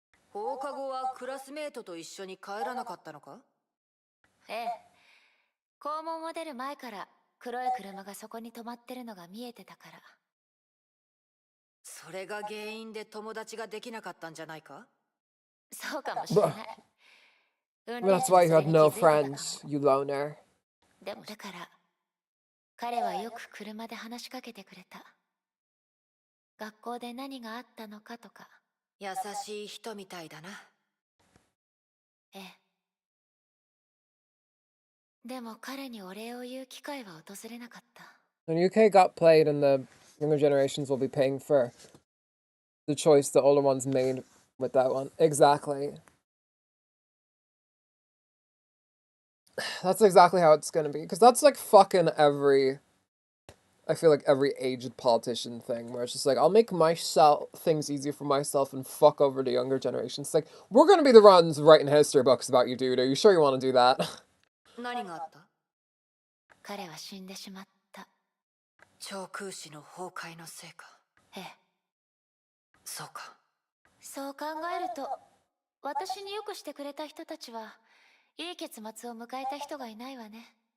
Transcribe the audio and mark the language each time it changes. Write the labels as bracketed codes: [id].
[ja] 放課後はクラスメートと一緒に帰らなかったのか？ええ。校門を出る前から黒い車がそこに止まってるのが見えてたから。それが原因で友達ができなかったんじゃないか？そうかもしれない。 [en] That's why you had no friends, you loner. [ja] でもだから彼はよく車で話しかけてくれた。学校で何があったのかとか。優しい人みたいだな。ええ。でも彼にお礼を言う機会は訪れなかった。 [en] When UK got played and the younger generations will be paying for the choice the older ones made with that one. Exactly. That's exactly how it's gonna be. Because that's like fucking every... I feel like every aged politician thing, where it's just like, I'll make myself things easier for myself and fuck over the younger generations. It's like, we're gonna be the ones writing history books about you, dude. Are you sure you want to do that? [ja] 何があった？彼は死んでしまった。超空襲の崩壊のせいか。ええ。そうか。そう考えると、私によくしてくれた人たちは、いい結末を迎えた人がいないわね。